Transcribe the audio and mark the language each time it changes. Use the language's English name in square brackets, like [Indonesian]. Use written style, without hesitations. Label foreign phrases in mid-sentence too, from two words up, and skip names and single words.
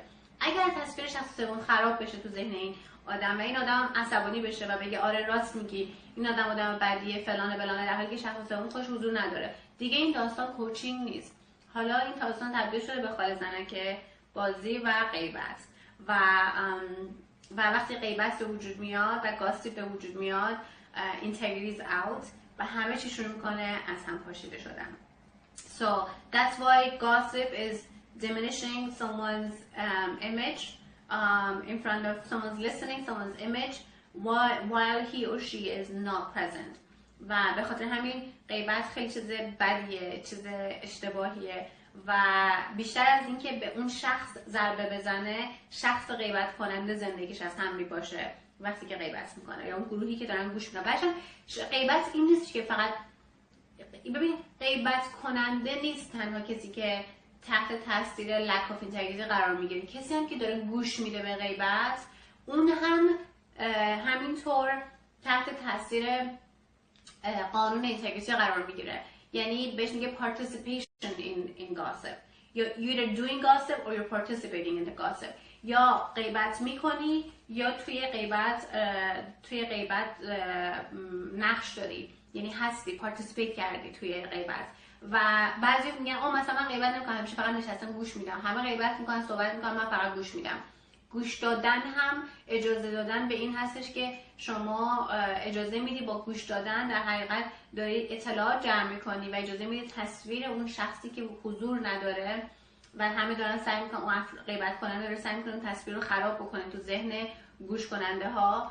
[Persian] اگر تصویر شخص سوم خراب بشه تو ذهن این آدم و این آدم عصبانی بشه و بگه آره راست میگی، این آدم بدیه فلانه بلانه، در حالی که شخص سوم خودش حضور نداره، دیگه این داستان کوچینگ نیست. حالا این داستان تبدیل شده به خال زنک بازی و غیبت و وقتی غیبت به وجود میاد و گاسیپ به وجود میاد، [English] integrity is out [Persian] و همه چی شروع میکنه از هم پاشیده شدن. [English] So that's why gossip is diminishing someone's image in front of someone's listening, someone's image while he or she is not present. [Persian] و به خاطر همین غیبت خیلی چیز بدیه، چیز اشتباهیه و بیشتر از اینکه به اون شخص ضربه بزنه، شخص غیبت کننده زندگیش از هم میپاشه وقتی که غیبت میکنه یا اون گروهی که دارن گوش میدن. بچه‌ها غیبت این نیست که فقط ببین، غیبت کننده نیست تنها کسی که تحت تاثیر [English] lack of integrity [Persian] قرار میگیره، کسی هم که داره گوش میده به غیبت اون هم همینطور تحت تاثیر قانون اینتگریتی قرار میگیره. یعنی بهش میگه [English] participation in gossip. You're either doing gossip or you're participating in the gossip. [Persian] یا غیبت میکنی یا توی غیبت نقش داری، یعنی هستی، participate کردی توی غیبت. و بعضی میگن مثلا من غیبت نمیکنم، همیشه فقط نشستم گوش میدم. همه غیبت میکنن، صحبت میکنن، من فقط گوش میدم. گوش دادن هم اجازه دادن به این هستش که شما اجازه میدی با گوش دادن در حقیقت داری اطلاعات جمع میکنی و اجازه میدی تصویر اون شخصی که حضور نداره و همه دارن سعی میکنن، اون غیبت کننده داره سعی میکنه تصویر رو خراب بکنه تو ذهن گوش کننده ها.